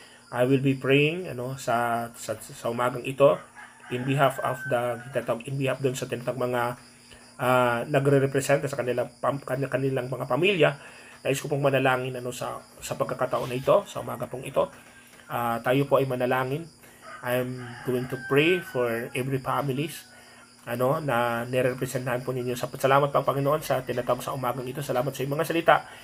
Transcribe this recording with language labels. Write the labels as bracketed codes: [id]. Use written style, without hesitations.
[en] I will be praying [tl] sa umagang ito in behalf doon sa tinatawag mga nagre-represent sa kanilang mga pamilya, Nais ko pong manalangin sa pagkakataon na ito, sa umaga pong ito. Tayo po ay manalangin. [en] I'm going to pray for every families [tl] na nirepresentahan po ninyo. Salamat pang Panginoon sa tinatawag sa umagang ito. Salamat sa iyong mga salita.